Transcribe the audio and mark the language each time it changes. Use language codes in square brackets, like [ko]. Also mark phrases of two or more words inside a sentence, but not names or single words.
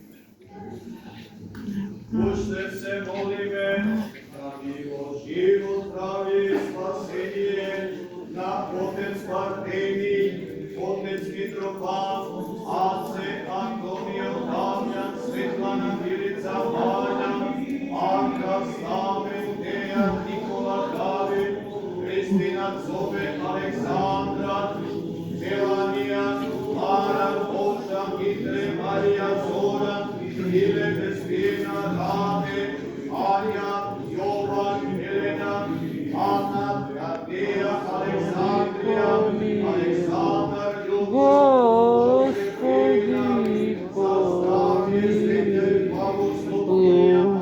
[mk] Уште се молиме, радиво живот, здравје и спасение на Отец Партени, Отец Митрофан, Аце Антонио Дамјан, Светлана Милица Вања, Христина Зоbe Александра, Мелания, Lara, Божа, Митре, Мария, Зора, Иле, Кристина, Рade, Аня, Йован, Елена, Анна, Гадея, Александрия, Александр, Любовь, Господи, помилуй.